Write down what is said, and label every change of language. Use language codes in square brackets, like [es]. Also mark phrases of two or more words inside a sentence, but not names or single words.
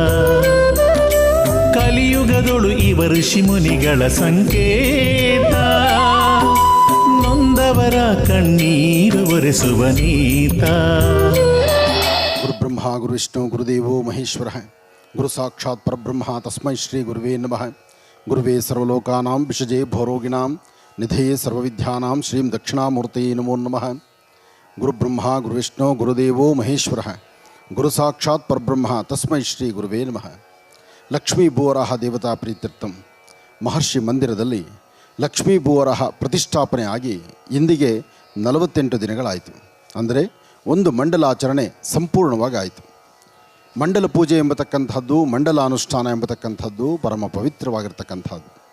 [kn] ಕಲಿಯುಗದೊಳು ಇವ ಋಷಿ ಮುನಿಗಳ ಸಂಕೇತ. ನೊಂದವರ ಕಣ್ಣೀರು ಒರೆಸುವ ನೀತ. [sa] ಗುರುಬ್ರಹ್ಮ ಗುರುವಿಷ್ಣು ಗುರುದೇವೋ ಮಹೇಶ್ವರ ಗುರು ಸಾಕ್ಷಾತ್ ಪರಬ್ರಹ್ಮ ತಸ್ಮೈ ಶ್ರೀ ಗುರುವೇ ನಮಃ. ಗುರುವೇ ಸರ್ವಲೋಕಾನಾಂ ವಿಷಜೇ ಭವರೋಗಿಣಾಂ ನಿಧಯೇ ಸರ್ವವಿದ್ಯಾನಾಂ ಶ್ರೀಂ ದಕ್ಷಿಣಾಮೂರ್ತಯೇ ನಮೋ ನಮಃ. ಗುರುಬ್ರಹ್ಮ ಗುರುವಿಷ್ಣು ಗುರುದೇವೋ ಮಹೇಶ್ವರ ಗುರು ಸಾಕ್ಷಾತ್ ಪರಬ್ರಹ್ಮ ತಸ್ಮೈ ಶ್ರೀ ಗುರುವೇ ನಮಃ. ಲಕ್ಷ್ಮೀ ಭೂವರಾಹ ದೇವತಾ ಪ್ರೀತ್ಯರ್ಥಂ [kn] ಮಹರ್ಷಿ ಮಂದಿರದಲ್ಲಿ ಲಕ್ಷ್ಮೀ ಭೂವರಾಹ ಪ್ರತಿಷ್ಠಾಪನೆ ಆಗಿ ಇಂದಿಗೆ 48 ದಿನಗಳಾಯಿತು. ಅಂದರೆ ಒಂದು ಮಂಡಲಾಚರಣೆ ಸಂಪೂರ್ಣವಾಗಿ ಆಯಿತು. ಮಂಡಲ ಪೂಜೆ ಎಂಬತಕ್ಕಂಥದ್ದು, ಮಂಡಲಾನುಷ್ಠಾನ ಎಂಬತಕ್ಕಂಥದ್ದು ಪರಮ ಪವಿತ್ರವಾಗಿರ್ತಕ್ಕಂಥದ್ದು.